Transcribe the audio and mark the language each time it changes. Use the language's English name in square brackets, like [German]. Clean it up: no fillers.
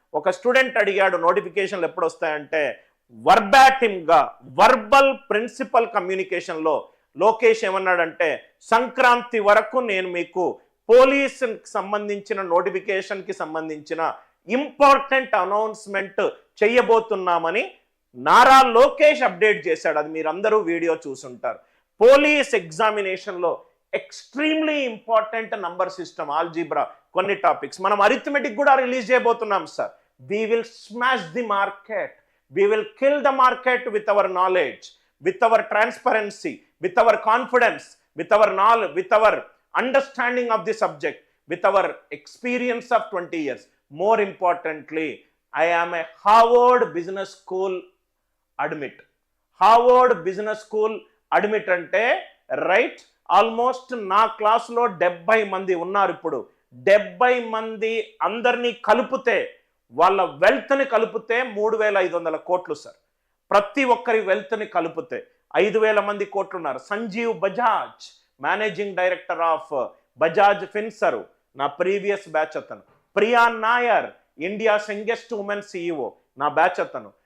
[Telugu] ఒక స్టూడెంట్ అడిగాడు నోటిఫికేషన్లు ఎప్పుడు వస్తాయంటే, వర్బాటిమ్గా వర్బల్ ప్రిన్సిపల్ కమ్యూనికేషన్లో లోకేష్ ఏమన్నాడంటే, సంక్రాంతి వరకు నేను మీకు పోలీసుకి సంబంధించిన నోటిఫికేషన్కి సంబంధించిన important announcement చేయబోతున్నామని Nara Lokesh update చేశాడు. అది మీరందరూ వీడియో చూసుంటారు. పోలీస్ ఎగ్జామినేషన్లో extremely important number system, algebra, కొన్ని టాపిక్స్ మనం అరిథమెటిక్ కూడా రిలీజ్ చేయబోతున్నాం sir. [English] we will smash the market, we will kill the market with our knowledge, with our transparency, with our confidence, with our knowledge, with our understanding of the subject, with our experience of 20 years. More importantly, I am a Harvard Business School admit. Harvard Business School admit [Telugu] ante [English] right, almost [Telugu] నా క్లాస్లో 70 మంది ఉన్నారు. ఇప్పుడు 70 మంది అందరినీ కలిపితే, వాళ్ళ వెల్త్ని కలిపితే 3,500 కోట్లు సార్. ప్రతి ఒక్కరి వెల్త్ని కలిపితే 5,000 మంది కోట్లు ఉన్నారు. Sanjeev Bajaj, [English] managing director of Bajaj Finserv, [Telugu] నా ప్రీవియస్ బ్యాచ్ అతను. Priya Nair, [English] India's youngest women CEO. [Telugu] నా బ్యాచ్ అతను.